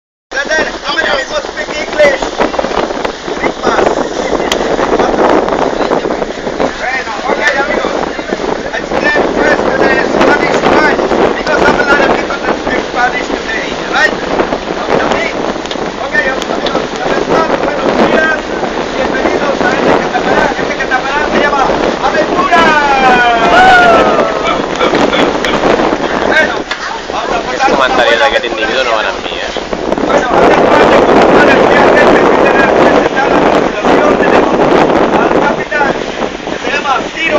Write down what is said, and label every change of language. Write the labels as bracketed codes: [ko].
[en] Brother, how many people speak English? Speak fast. [es] Bueno, [en] okay, amigos. I explain first the Spanish part because I'm a lot of people that speak Spanish today, right? After me. Okay, [es] amigos, comenzamos. Buenos días. Bienvenidos a este catamarán. Este catamarán se llama Aventura. Bueno, vamos a pasar. [ca] Els comentaris d'aquest individu no van amb mi, [es] Bueno, además de continuar el viaje, presentar la tripulación, tenemos al capitán, que se llama Ciro.